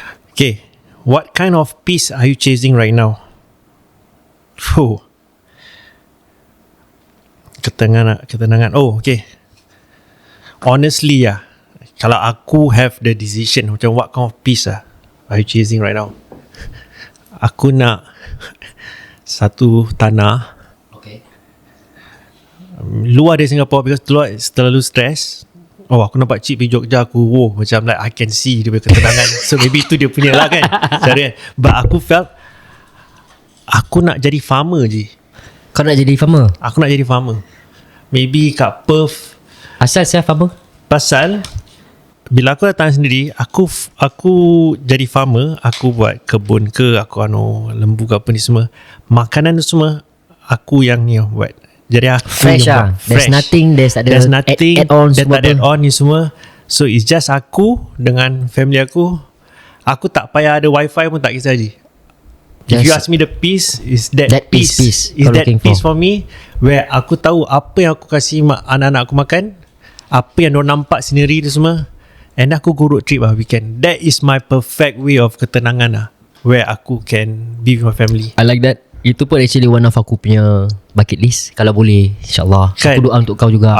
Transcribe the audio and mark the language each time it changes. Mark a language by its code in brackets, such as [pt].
[en] Okay, what kind of peace are you chasing right now? [ms] Ketenangan. [en] Okay, honestly [ms] kalau aku [en] have the decision, macam what kind of peace are you chasing right now? [ms] Aku nak satu tanah luar dari Singapore, [en] because [ms] terlalu stress. Aku nampak cik pergi Jogja, aku macam [en] like I can see [ms] dia punya ketenangan. So maybe itu dia punya lah kan, cara. [en] But [ms] aku felt aku nak jadi farmer je. Kau nak jadi farmer? Aku nak jadi farmer. Maybe kat Perth. Asal saya farmer? Pasal bila aku datang sendiri, aku jadi farmer, aku buat kebun ke, aku lembu ke apa ni semua, makanan tu semua aku yang ni buat. Jadi aku [en] fresh lah. There's nothing add-on [ms] ni semua. So it's just aku dengan family aku. Aku tak payah ada wifi pun, tak kisah je. [en] If you ask me the peace, is that peace. Is that peace for me, [ms] where aku tahu apa yang aku kasih anak-anak aku makan, apa yang diorang nampak scenery tu semua, [en] and [ms] aku [en] go road trip weekend. That is my perfect way of [ms] ketenangan [en] where [ms] aku [en] can be with my family. I like that. Itu pun actually one of [ms] aku punya [en] bucket list. [ms] Kalau boleh, insyaAllah kan? Aku doa untuk kau juga.